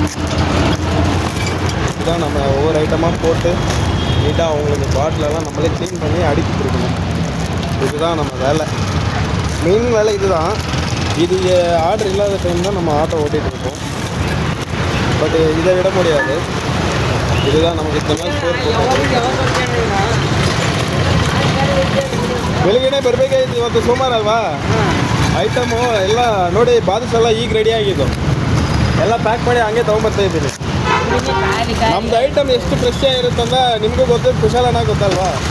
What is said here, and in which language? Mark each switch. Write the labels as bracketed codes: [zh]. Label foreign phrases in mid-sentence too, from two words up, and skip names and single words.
[ta] இதுதான் நம்ம ஒவ்வொரு ஐட்டமாக போட்டு நீட்டாக அவங்களுக்கு பாட்டிலெல்லாம் நம்மளே க்ளீன் பண்ணி அடுக்கி கொடுக்கணும். இதுதான் நம்ம வேலை, மெயின் வேலை இதுதான். இது ஆர்டர் இல்லாத டைம் தான் நம்ம ஆட்டோ ஓட்டிகிட்டு இருக்கோம், பட் இதை விட முடியாது. இதுதான் நமக்கு இந்த மாதிரி ஸ்டோர் போட்டு [kn] ಬೆಳಗ್ಗೆನೇ ಬರಬೇಕಾಯ್ತು ಇವತ್ತು ಸೋಮವಾರ ಅಲ್ವಾ. ಐಟಮು ಎಲ್ಲ ನೋಡಿ, ಬಾದುಷ ಎಲ್ಲ ಈಗ ರೆಡಿ ಆಗಿದ್ದು, ಎಲ್ಲ ಪ್ಯಾಕ್ ಮಾಡಿ ಹಂಗೆ ತೊಗೊಂಬರ್ತಾ ಇದ್ದೀನಿ. ನಮ್ದು ಐಟಮ್ ಎಷ್ಟು ಫ್ರೆಶ್ ಆಗಿರುತ್ತಂದ್ರೆ ನಿಮಗೂ ಗೊತ್ತು, ಕುಶಾಲನ ಗೊತ್ತಲ್ವಾ.